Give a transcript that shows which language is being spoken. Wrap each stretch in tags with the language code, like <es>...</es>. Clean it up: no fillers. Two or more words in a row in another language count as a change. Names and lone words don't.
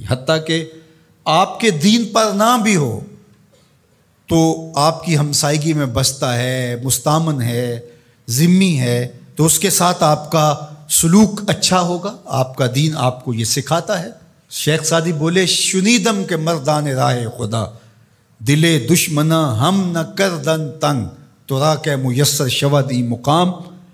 <ur>حتیٰ کہ آپ کے دین پر نہ بھی ہو تو آپ کی ہمسائیگی میں بستا ہے، مستامن ہے، ذمی ہے، تو اس کے ساتھ آپ کا سلوک اچھا ہوگا۔ آپ کا دین آپ کو یہ سکھاتا ہے۔</ur> <fa>شیخ سعدی بولے شنیدم کے مردان راہ خدا، دل دشمنا ہم نہ کردن تنگ، تو را کہ میسر شود ای مقام،</fa>